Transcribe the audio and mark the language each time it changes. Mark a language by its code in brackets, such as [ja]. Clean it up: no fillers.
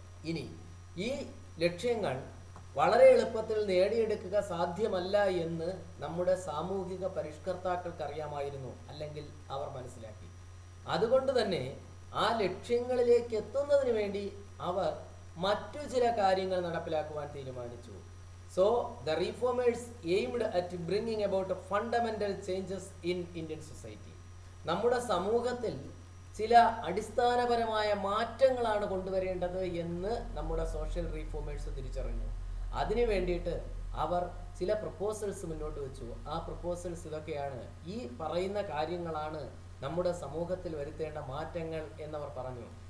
[ml] ഇനി ഈ ലക്ഷ്യങ്ങൾ വളരെ എളുപ്പത്തിൽ നേടിയെടുക്കുക സാധ്യമല്ല എന്ന് നമ്മുടെ സാമൂഹിക പരിഷ്കർത്താക്കൾക്ക് അറിയാമായിരുന്നു, അല്ലെങ്കിൽ അവർ മനസ്സിലാക്കി. അതുകൊണ്ട് തന്നെ ആ ലക്ഷ്യങ്ങളിലേക്ക് എത്തുന്നതിന് വേണ്ടി അവർ മറ്റു ചില കാര്യങ്ങൾ നടപ്പിലാക്കുവാൻ തീരുമാനിച്ചു. [en] So the reformers aimed at bringing about fundamental changes in Indian society. [ml] നമ്മുടെ സമൂഹത്തിൽ ചില അടിസ്ഥാനപരമായ മാറ്റങ്ങളാണ് കൊണ്ടുവരേണ്ടത് എന്ന് നമ്മുടെ സോഷ്യൽ റീഫോമേഴ്സ് തിരിച്ചറിഞ്ഞു. അതിനു വേണ്ടിയിട്ട് അവർ ചില പ്രപ്പോസൽസ് മുന്നോട്ട് വെച്ചു. ആ പ്രപ്പോസൽസ് ഇതൊക്കെയാണ്, ഈ പറയുന്ന കാര്യങ്ങളാണ് നമ്മുടെ സമൂഹത്തിൽ വരുത്തേണ്ട മാറ്റങ്ങൾ എന്നവർ പറഞ്ഞു.